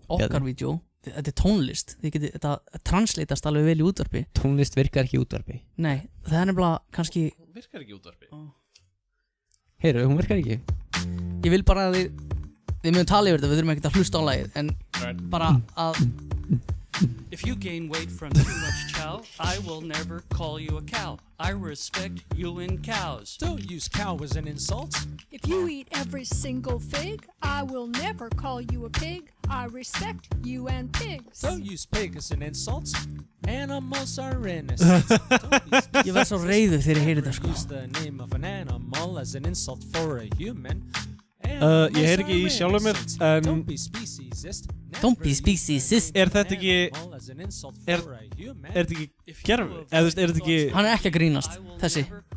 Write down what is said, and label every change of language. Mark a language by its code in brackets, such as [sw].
[is] Okkar vídeo. Þetta er tónlist. Þetta translatast alveg vel í útvarpi. Tónlist virkar ekki í útvarpi. Nei, það er nefnilega kannski. Hún virkar ekki í útvarpi. Heyrðu, hún virkar ekki. Ég vil bara að við mögum tala yfir þetta, við þurfum ekkert að hlusta á lagið, en bara að. [en] If you gain weight from too much chow, I will never call you a cow. I respect you and cows. Don't use cow as an insult. If you eat every single fig, I will never call you a pig. I respect you and pigs. Don't use pig as an insult. Animals are innocent. [is] Ég var svo reiður þegar ég heyrði þetta sko. [en] Use the name of an animal as an insult for a human. [is] Ég heyr ekki í sjálfum mér, en [en] Don't be speciesist. Don't be speciesist. [is] Er þetta ekki Er þetta ekki gerfi? Eða þú veist, er þetta ekki Hann er ekki að grínast, þessi.